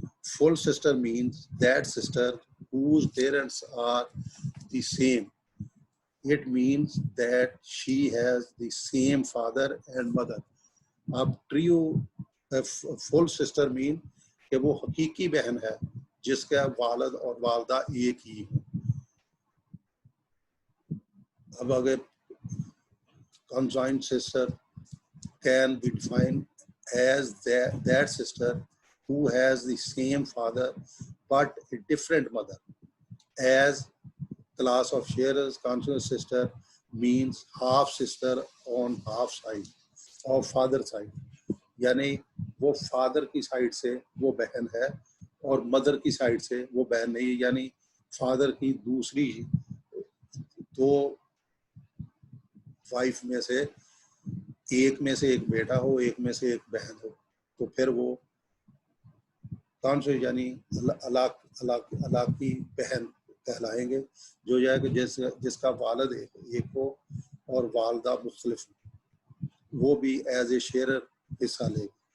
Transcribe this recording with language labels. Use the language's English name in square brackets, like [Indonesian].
[English] Full sister means that sister whose parents are the same. It means that she has the same father and mother. [Urdu] اب trio فل sister مین کہ وہ حقیقی بہن ہے جس کا والد اور والدہ ایک ہی ہیں. [English] اب اگر conjoined sister can be defined as that sister who has the same father but a different mother. As class of sharers, conjoined sister means half sister on half side of father side. [Urdu] یعنی وہ father کی side سے وہ بہن ہے اور mother کی side سے وہ بہن نہیں، یعنی فادر کی دوسری دو وائف میں سے ایک میں سے ایک بیٹا ہو، ایک میں سے ایک بہن ہو، تو پھر وہ کون سے یعنی علاقی بہن کہلائیں گے، جو یہ ہے کہ جس کا والد ایک ہو اور والدہ مختلف ہو، وہ بھی ایز اے شیئرر حصہ لے گی.